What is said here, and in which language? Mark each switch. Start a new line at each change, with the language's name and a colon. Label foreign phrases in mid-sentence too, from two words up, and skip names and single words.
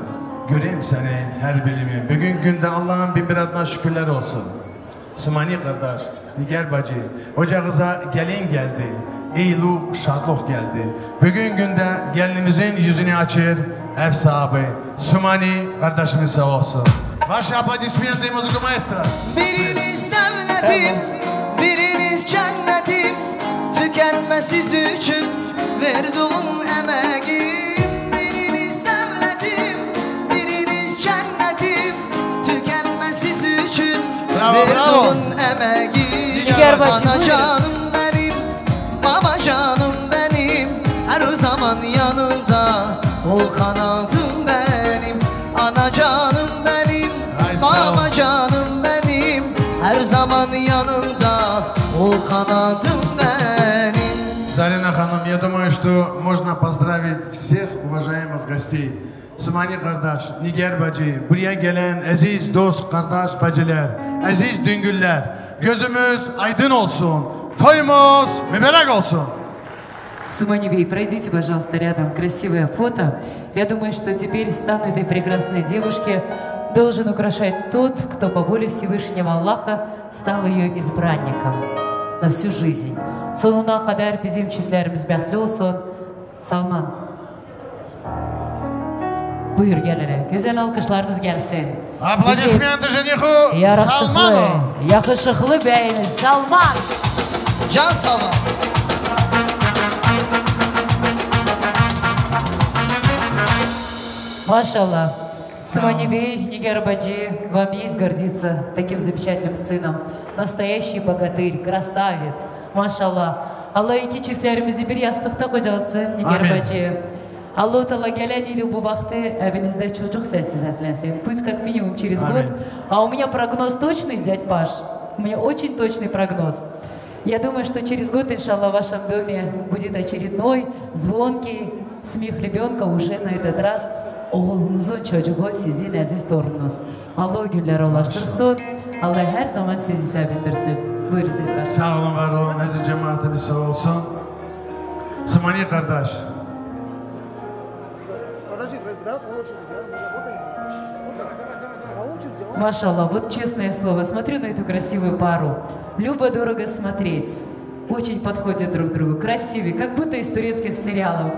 Turkish: Göreyim senin her bilimin. Bugün günde Allah'ın bin bir adına şükürler olsun. Sumani kardeş, diğer bacı, ocağıza gelin geldi, eyluk, şadlık geldi. Bugün günde gelinimizin yüzünü açır, ev sahibi, Sumani kardeşimiz sağ olsun.
Russian: Ваши аплодисменты, музыка маэстро.
Turkish: Biriniz devletim, biriniz cennetim. Tükenmesiz için verduğun emeğim. Biriniz devletim, biriniz cennetim. Tükenmesiz için verduğun emeğim. Ana canım benim, baba canım benim. Her zaman yanımda, o kanadım benim. Ana canım benim, baba canım benim. Her zaman yanımda, o kanadım benim.
Russian: Зарина Ханом, я думаю, что можно поздравить всех уважаемых гостей.
Turkish: Sumani kardeş, Nigar bacı, buraya gelen aziz dost, kardeş bacılar, aziz düngüller, gözümüz aydın olsun, toyumuz mübarek olsun.
Russian: Суманевей, пройдите, пожалуйста, рядом красивое фото. Я думаю, что теперь стан этой прекрасной девушки должен украшать тот, кто по воле Всевышнего Аллаха стал ее избранником на всю жизнь.
Turkish: Sonuna kadar bizim çiftlerimiz bəhətli olsun. Salman. Buyur gel hele. Güzel alkışlarınız gelsin.
Russian: Aplodismenты жениху Salmanu.
Turkish: Yakışıklı beyimiz Salman. Can Salman.
Russian: Машаллах. Суманевей, Нигер баджи, вам есть гордиться таким замечательным сыном. Настоящий богатырь, красавец. Машаллах.
Turkish: Allah iki çiftlerimizi bir yastıkta kocalsın Nigar bacı. Allah-u Teala gelen ili bu vakti evinizde çocuk sessiz eslensin.
Russian: Пусть как минимум через год. А у меня прогноз точный, дядь Паш. У меня очень точный прогноз. Я думаю, что через год, иншаллах, в вашем доме будет очередной звонкий смех ребенка уже на этот раз.
Turkish: Oğlunuzun çocuğu sizin aziz torununuz. Allah o günlere ulaştırsın. Allah her zaman sizi sevindirsin. Buyurun Zeyber. Sağ olun, var olun. Aziz cemaatimiz sağ olsun. Sumani kardeş.
Russian: Машаллах, вот честное слово, смотрю на эту красивую пару. Любо-дорого смотреть. Очень подходят друг другу. Красивые, как будто из турецких сериалов.